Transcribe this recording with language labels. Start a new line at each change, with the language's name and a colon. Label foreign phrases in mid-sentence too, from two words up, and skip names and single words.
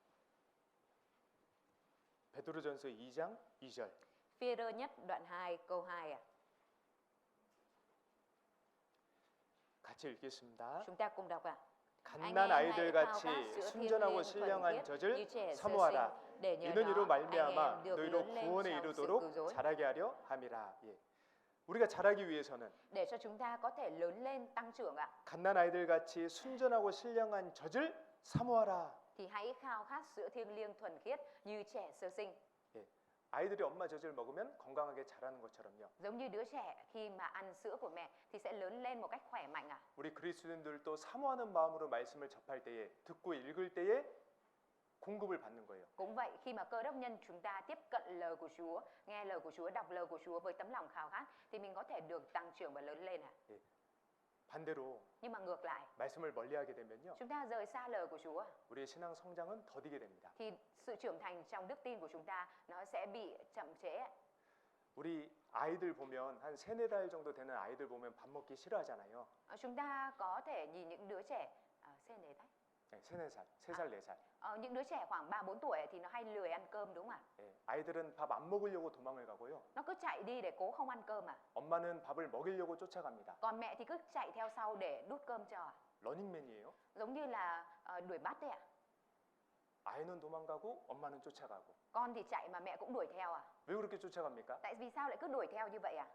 Korean: 베드로전서 2장 2절.
Vietnamese: Phi-e-rơ nhất đoạn 2 câu 2 ạ.
Korean: 같이 읽겠습니다.
Vietnamese: Chúng ta cùng đọc ạ.
Korean: 갓난 아이들 같이 순전하고 신령한 젖을 사모하라. 이는 이로 말미암아 너희로 구원에 이르도록 자라게 하려 함이라. 예. 우리가 자라기 위해서는
Vietnamese: Để cho chúng ta có thể lớn lên tăng trưởng ạ,
Korean: 갓난 아이들 같이 순전하고 신령한 젖을 사모하라.
Vietnamese: thì hãy khao khát sữa thiêng liêng thuần khiết như trẻ sơ sinh.
Korean: 예. 아이들이 엄마 젖을 먹으면 건강하게 자라는 것처럼요.
Vietnamese: Giống như đứa trẻ khi mà ăn sữa của mẹ thì sẽ lớn lên một cách khỏe mạnh ạ.
Korean: 우리 그리스도인들도 사모하는 마음으로 말씀을 접할 때에, 듣고 읽을 때에 공급을 받는 거예요.
Vietnamese: Cũng vậy, khi mà Cơ Đốc nhân chúng ta tiếp cận lời của Chúa, nghe lời của Chúa, đọc lời của Chúa với tấm lòng khao khát thì mình có thể được tăng trưởng và lớn lên ạ.
Korean: 반대로
Vietnamese: Nhưng mà ngược lại,
Korean: 말씀을 멀리하게 되면요,
Vietnamese: chúng ta rời xa lời của Chúa
Korean: 우리의 신앙 성장은 더디게 됩니다.
Vietnamese: thì sự trưởng thành trong đức tin của chúng ta nó sẽ bị chậm trễ ạ.
Korean: 우리 아이들 보면 한 3, 4달 정도 되는 아이들 보면 밥 먹기 싫어하잖아요.
Vietnamese: Chúng ta có thể nhìn những đứa trẻ
Korean: 네, 3, 4살, 3살, 4살.
Vietnamese: Những đứa trẻ khoảng 3, 4 tuổi ấy thì nó hay lười ăn cơm đúng không ạ?
Korean: 예, 아이들은 밥 안 먹으려고 도망을 가고요.
Vietnamese: Nó cứ chạy đi để cố không ăn cơm à?
Korean: 엄마는 밥을 먹이려고 쫓아갑니다.
Vietnamese: Còn mẹ thì cứ chạy theo sau để đút cơm cho à?
Korean: 러닝맨이에요.
Vietnamese: Giống như là đuổi bắt đấy ạ.
Korean: 아이는 도망가고 엄마는 쫓아가고.
Vietnamese: Con thì chạy mà mẹ cũng đuổi theo à?
Korean: 왜 그렇게 쫓아갑니까?
Vietnamese: Tại vì sao lại cứ đuổi theo như vậy à?